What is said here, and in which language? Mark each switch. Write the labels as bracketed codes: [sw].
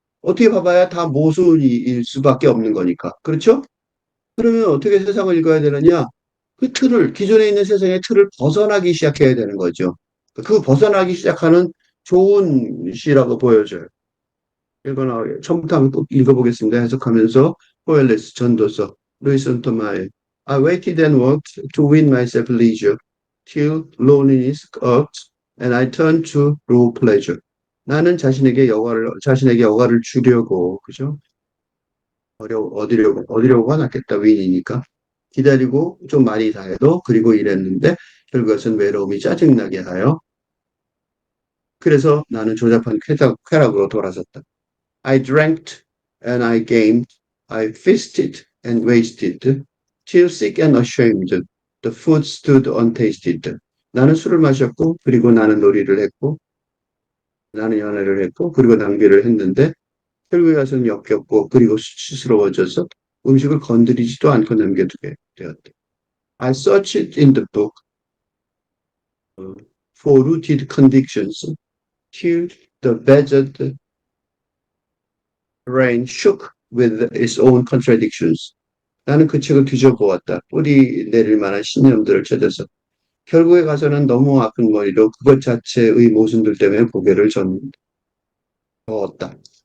[ko] 어떻게 봐봐야 다 모순일 수밖에 없는 거니까. 그렇죠? 그러면 어떻게 세상을 읽어야 되느냐? 기존에 있는 세상의 틀을 벗어나기 시작해야 되는 거죠. 그 벗어나기 시작하는 좋은 시라고 보여져요. 읽어나오게. 처음부터 한번 꼭 읽어보겠습니다. 해석하면서 코엘레스 전도서 루이스 온토마의 [en] I waited and worked to win myself leisure till loneliness irked and I turned to raw pleasure. [ko] 나는 자신에게 여가를 주려고, 그죠? 얻으려고가 낫겠다, 윈이니까. 기다리고 좀 많이 다해도 그리고 이랬는데 결국은 외로움이 짜증나게 하여 그래서 나는 조잡한 쾌락으로 돌아섰다. [en] I drank and I gamed. I feasted and wasted. Till sick and ashamed. The food stood untasted. [ko] 나는 술을 마셨고, 그리고 나는 놀이를 했고, 나는 연애를 했고, 그리고 낭비를 했는데, 결국에 가서는 역겹고, 그리고 수치스러워져서 음식을 건드리지도 않고 남겨두게 되었다. [en] I searched in the book for rooted convictions till the badgered brain shook with its own contradictions. [ko] 나는 그 책을 뒤져보았다. 뿌리 내릴 만한 신념들을 찾아서. 결국에 가서는 너무 아픈 머리로 그것 자체의 모순들 때문에 고개를 저었다.